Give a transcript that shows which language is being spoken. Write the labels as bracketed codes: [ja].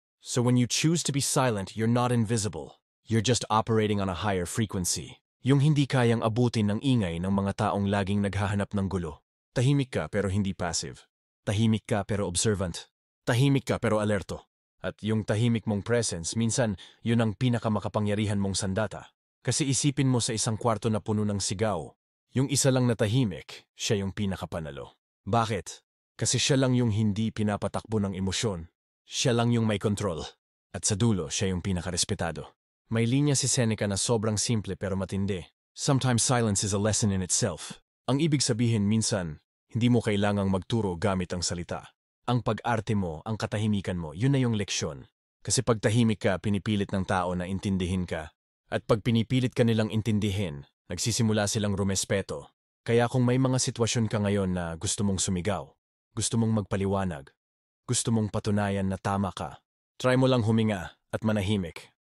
[en] So when you choose to be silent, you're not invisible. You're just operating on a higher frequency. [tl] Yung hindi kayang abutin ng ingay ng mga taong laging naghahanap ng gulo. Tahimik ka pero hindi passive. Tahimik ka pero observant. Tahimik ka pero alerto. At yung tahimik mong presence, minsan yun ang pinakamakapangyarihan mong sandata. Kasi isipin mo sa isang kwarto na puno ng sigaw, yung isa lang na tahimik, siya yung pinakapanalo. Bakit? Kasi siya lang yung hindi pinapatakbo ng emosyon. Siya lang yung may control. At sa dulo, siya yung pinakarespetado. May linya si Seneca na sobrang simple pero matindi. [en] Sometimes silence is a lesson in itself. [tl] Ang ibig sabihin minsan, hindi mo kailangang magturo gamit ang salita. Ang pag-arte mo, ang katahimikan mo, yun na yung leksyon. Kasi pag tahimik ka, pinipilit ng tao na intindihin ka. At pag pinipilit ka nilang intindihin, nagsisimula silang rumespeto. Kaya kung may mga sitwasyon ka ngayon na gusto mong sumigaw, gusto mong magpaliwanag, gusto mong patunayan na tama ka, try mo lang huminga at manahimik.